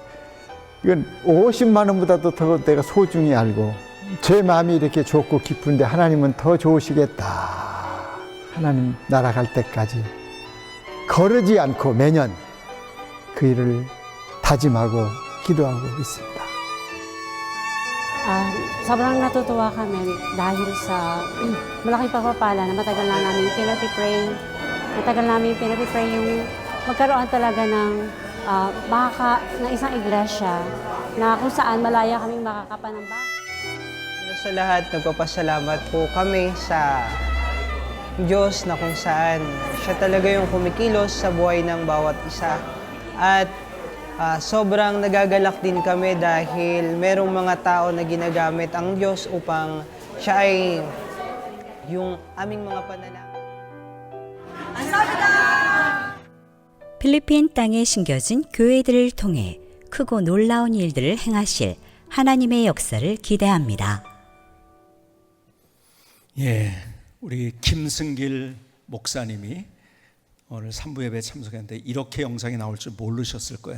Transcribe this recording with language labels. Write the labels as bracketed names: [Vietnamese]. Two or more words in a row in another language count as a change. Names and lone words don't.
[Korean] 이건 50만 원보다도 더 내가 소중히 알고 제 마음이 이렇게 좋고 기쁜데 하나님은 더 좋으시겠다. 하나님 날아갈 때까지 거르지 않고 매년 그 일을 다짐하고 기도하고 있습니다. [Filipino] Sobrang natutuwa kami dahil sa malaking pagpapala na matagal na namin pinag-pray. Matagal namin pinag-pray yung magkaroon talaga ng ng isang iglesia na kung saan malaya kaming makakapanamba. Sa lahat, nagpapasalamat po kami sa Diyos na kung saan siya talaga yung kumikilos sa buhay ng bawat isa. At sobrang nagagalak din kami dahil merong mga tao na ginagamit ang Diyos upang siya ay yung aming mga panalangin. [Korean] 필리핀 땅에 심겨진 교회들을 통해 크고 놀라운 일들을 행하실 하나님의 역사를 기대합니다. 예, 우리 김승길 목사님이 오늘 3부 예배에 참석했는데 이렇게 영상이 나올 줄 모르셨을 거예요.